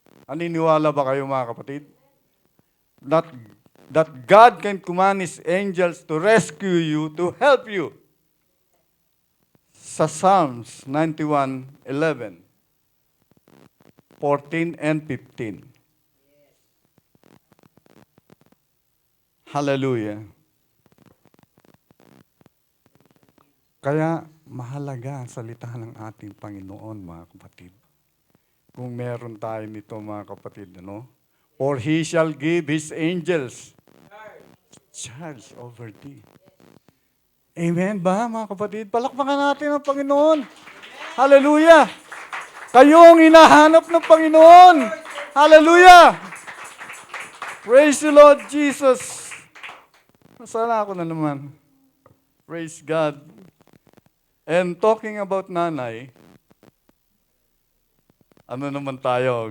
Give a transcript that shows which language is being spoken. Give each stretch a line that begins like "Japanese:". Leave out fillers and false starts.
Filipino: Naniniwala ba kayo, mga kapatid?
English: That God can command His angels to rescue you, to help you.
Filipino: Sa Psalms 91:11, 14 and 15. Hallelujah. Kaya mahalaga ang salita ng ating Panginoon, mga kapatid. Kung meron tayo nito, mga kapatid, ano?
English: For He shall give His angels charge over thee.
Filipino: Amen ba, mga kapatid? Palakpakan natin ang Panginoon. Hallelujah! Kayo ang hinahanap ng Panginoon.
English: Hallelujah! Praise the Lord Jesus.
Filipino: Masala ako na naman.
English: Praise God. And talking about
Filipino: nanay, ano naman tayo?